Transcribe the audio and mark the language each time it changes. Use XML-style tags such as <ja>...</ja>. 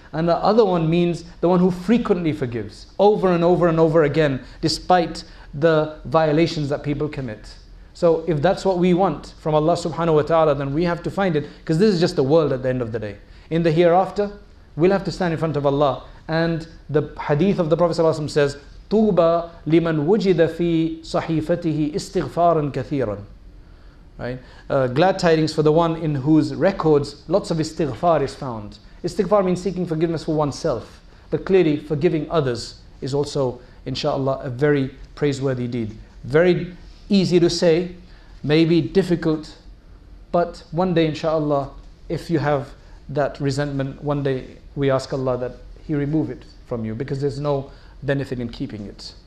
<en>And the other one means the one who frequently forgives, over and over and over again, despite the violations that people commit. So if that's what we want from Allah subhanahu wa ta'ala, then we have to find it, because this is just the world at the end of the day. In the hereafter, we'll have to stand in front of Allah. And the hadith of the Prophet ﷺ says,</en> <ar>طُوبَى لِمَنْ وُجِدَ فِي صَحِيفَتِهِ إِسْتِغْفَارًا كَثِيرًا.</ar> <en>Right? Glad tidings for the one in whose records lots of istighfar is found. Istighfar means seeking forgiveness for oneself. But clearly, forgiving others is also, inshallah, a very praiseworthy deed. Very easy to say, maybe difficult, but one day, inshallah, if you have that resentment, one day we ask Allah that He remove it from you, because there's no benefit in keeping it.</en>